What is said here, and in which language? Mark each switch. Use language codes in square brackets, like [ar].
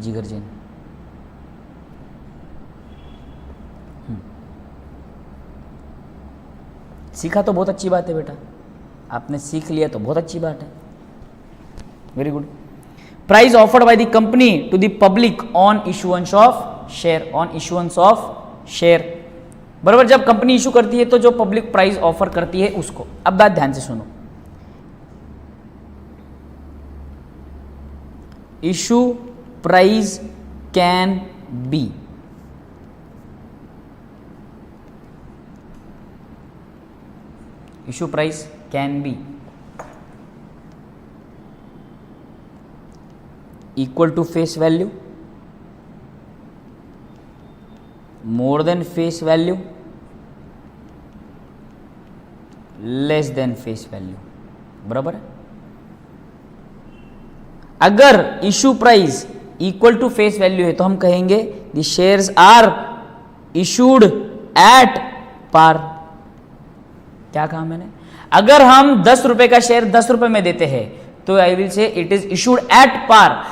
[hi] जिगर जैन सीखा तो बहुत अच्छी बात है बेटा, आपने सीख लिया तो बहुत अच्छी बात है, very good. [en] Price offered by the company to the public on issuance of share, on issuance of share, बराबर। [hi] जब कंपनी इशू करती है तो जो पब्लिक प्राइस ऑफर करती है उसको। [en] अब बात ध्यान से सुनो, issue price can be issue price can be equal to face value, more than face value, less than face value, बराबर है। [hi] अगर issue price equal to face value है तो हम कहेंगे [en] The shares are issued at par. [hi] क्या कहा मैंने? अगर हम 10 रुपए का शेयर 10 रुपए में देते हैं तो [en] I will say it is issued at par.